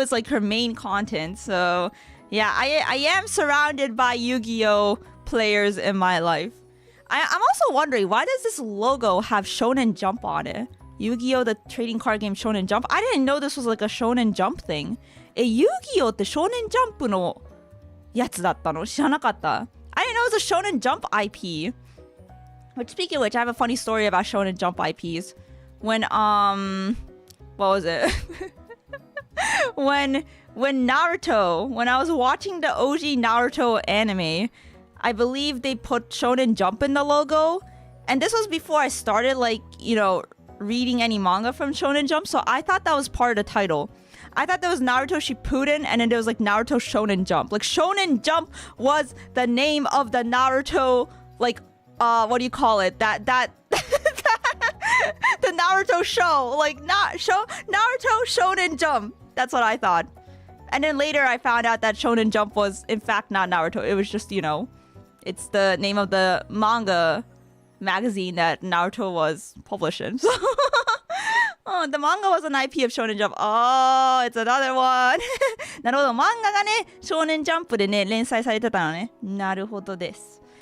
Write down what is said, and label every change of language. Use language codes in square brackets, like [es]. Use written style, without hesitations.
[en] Is like her main content, so yeah, I am surrounded by Yu-Gi-Oh! Players in my life. I'm also wondering, why does this logo have Shonen Jump on it? Yu-Gi-Oh! The trading card game Shonen Jump? I didn't know this was like a Shonen Jump thing. Yu-Gi-Oh! [ja] って Shonen Jump のやつだったの？知らなかった。 [en] I didn't know it was a Shonen Jump IP. Which, speaking of which, I have a funny story about Shonen Jump IPs. When what was it? when Naruto, when I was watching the OG Naruto anime, I believe they put Shonen Jump in the logo. And this was before I started, like, you know, reading any manga from Shonen Jump. So I thought that was part of the title. I thought there was Naruto Shippuden and then there was like Naruto Shonen Jump. Like Shonen Jump was the name of the Naruto, like, what do you call it? That the Naruto show, like Naruto Shonen Jump. That's what I thought. And then later I found out that Shonen Jump was in fact not Naruto. It was just, you know, it's the name of the manga magazine that Naruto was published in. So oh, the manga was an IP of Shonen Jump. Oh, it's another one. [ja] なるほど、漫画がね、Shonen Jump でね、連載されてたのね。なるほどです。